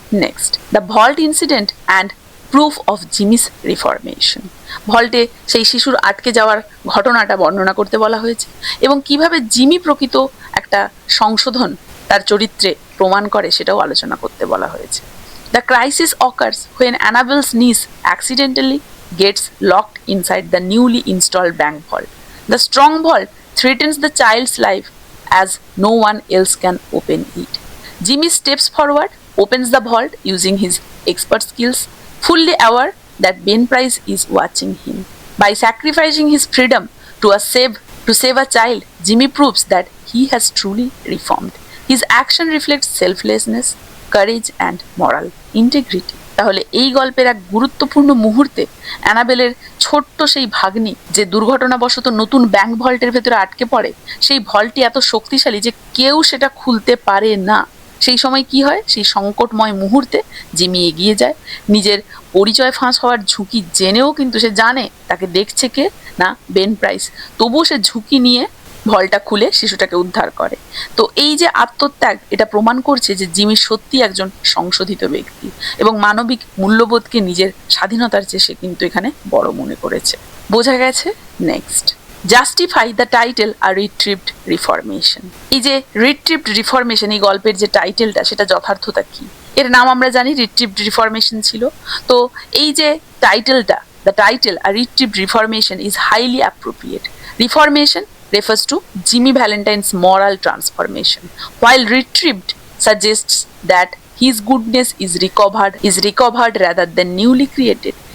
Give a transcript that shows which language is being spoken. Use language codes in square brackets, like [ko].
[en] Next, the vault incident and proof of Jimmy's reformation. [bn] ভল্টে সেই শিশুর আটকে যাওয়ার ঘটনাটা বর্ণনা করতে বলা হয়েছে এবং কিভাবে জিমি প্রকৃত একটা সংশোধন তার চরিত্রে প্রমাণ করে সেটাও আলোচনা করতে বলা হয়েছে। [en] The crisis occurs when Annabel's niece accidentally gets locked inside the newly installed bank vault. The strong vault threatens the child's life as no one else can open it. Jimmy steps forward, opens the vault using his expert skills, fully aware that Ben Price is watching him. By sacrificing his freedom to save a child, Jimmy proves that he has truly reformed. His action reflects selflessness, courage and moral integrity. [bn] তাহলে এই গল্পের এক গুরুত্বপূর্ণ মুহূর্তে অ্যানাবেলের ছোট্ট সেই ভাগ্নি যে দুর্ঘটনাবশত নতুন ব্যাংক ভল্টের ভেতরে আটকে পড়ে, সেই ভল্টটি এত শক্তিশালী যে কেউ সেটা খুলতে পারে না। সেই সময় কি হয়, সেই সংকটময় মুহূর্তে জিমি এগিয়ে যায়, নিজের পরিচয় ফাঁস হওয়ার ঝুঁকি জেনেও কিন্তু সে জানে তাকে দেখছে কে না, বেন প্রাইস, তবুও সে ঝুঁকি নিয়ে ভলটা খুলে শিশুটাকে উদ্ধার করে। তো এই যে আত্মত্যাগ, এটা প্রমাণ করছে যে জিমি সত্যি একজন সংশোধিত ব্যক্তি এবং মানবিক মূল্যবোধকে নিজের স্বাধীনতার চেয়ে সে কিন্তু এখানে বড় মনে করেছে। বোঝা গেছে? [en] Next, justify the title a retrieved reformation. [bn] এই যে রিট্রিভড রিফরমেশন, এই গল্পের যে টাইটেলটা, সেটা যথার্থতা কি? এর নাম আমরা জানি রিট্রিভড রিফরমেশন ছিল। তো এই যে টাইটেলটা, [en] The title a retrieved reformation is highly appropriate. Reformation refers to Jimmy Valentine's moral transformation, while retrieved suggests that his goodness is recovered rather than newly created.